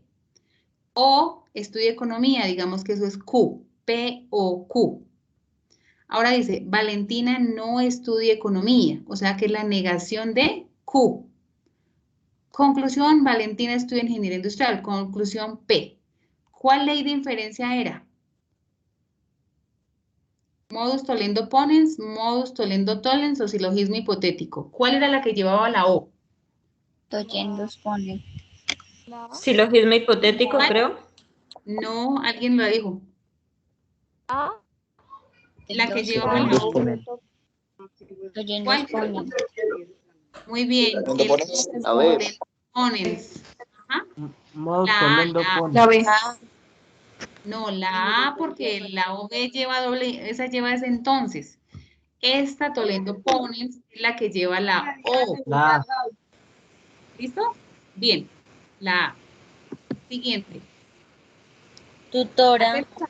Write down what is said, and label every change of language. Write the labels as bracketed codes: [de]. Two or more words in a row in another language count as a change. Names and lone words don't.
[es] O estudia economía, digamos que eso es Q. P o Q. Ahora dice, Valentina no estudia economía, o sea que es la negación de Q. Conclusión, Valentina estudia ingeniería industrial. Conclusión P. ¿Cuál ley de inferencia era? [la] Modus tollendo ponens, modus tollendo tollens o [es] silogismo hipotético. ¿Cuál era la que llevaba la O? [la] Tollendo ponens. [es] Silogismo hipotético, creo. No, alguien lo dijo. La que llevaba la O. ¿Cuál? Muy bien. A ver. [la] Ponens. Modus tollendo ponens. [es] La B. No, la A porque la OB lleva doble, esa lleva ese entonces. Esta [la] Toledo Ponens [es] es la que lleva la O. La A. ¿Listo? Bien, la A. Siguiente. Tutora.